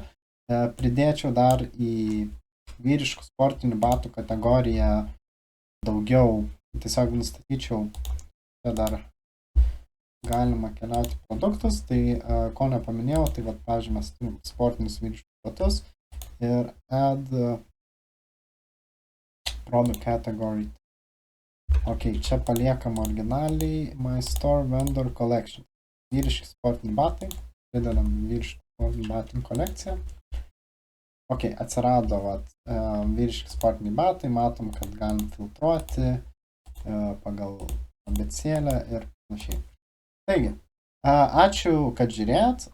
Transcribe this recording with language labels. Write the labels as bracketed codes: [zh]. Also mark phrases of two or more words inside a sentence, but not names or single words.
[lt] Pridėčiau dar į vyriškų sportinių batų kategoriją daugiau. Tiesiog nustatyčiau, čia dar galima keliauti produktus, tai ko nepaminėjau, tai vat, pavyzdžiui, mes turim sportinius vyriškus batus ir [en] add product category. [lt] Ok, čia paliekam originaliai [en] my store vendor collection. [lt] Vyriški sportiniai batai, pridedam vyriškų sportinių batų kolekciją. Ok, atsirado vat, vyriški sportiniai batai, matom, kad galim filtruoti pagal abecėlę ir panašiai. Taigi, ačiū, kad žiūrėjot.